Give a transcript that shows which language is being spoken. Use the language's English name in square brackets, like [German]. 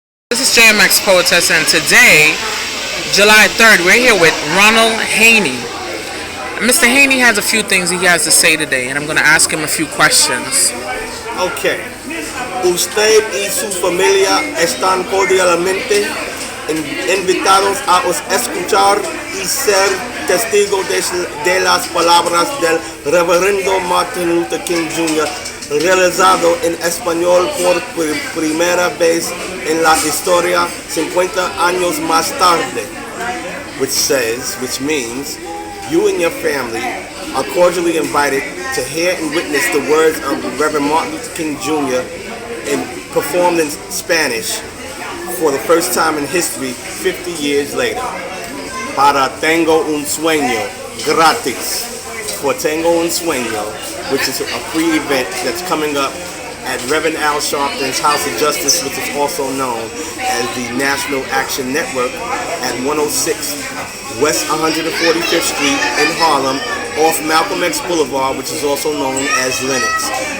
[English] is JMX Poetess, and today, July 3rd, we're here with Ronald Haney. Mr. Haney has a few things he has to say today, and I'm going to ask him a few questions. Okay. [Spanish] Usted y su familia están cordialmente invitados a escuchar y ser testigos de las palabras del Reverendo Martin Luther King Jr. realizado en español por primera vez en la historia 50 años más tarde, [English] which means you and your family are cordially invited to hear and witness the words of Reverend Martin Luther King Jr. Performed in Spanish for the first time in history 50 years later. [Spanish] Para tengo un sueño gratis. [English] For Tengo un Sueño, which is a free event that's coming up at Reverend Al Sharpton's House of Justice, which is also known as the National Action Network, at 106 West 145th Street in Harlem, off Malcolm X Boulevard, which is also known as Lenox.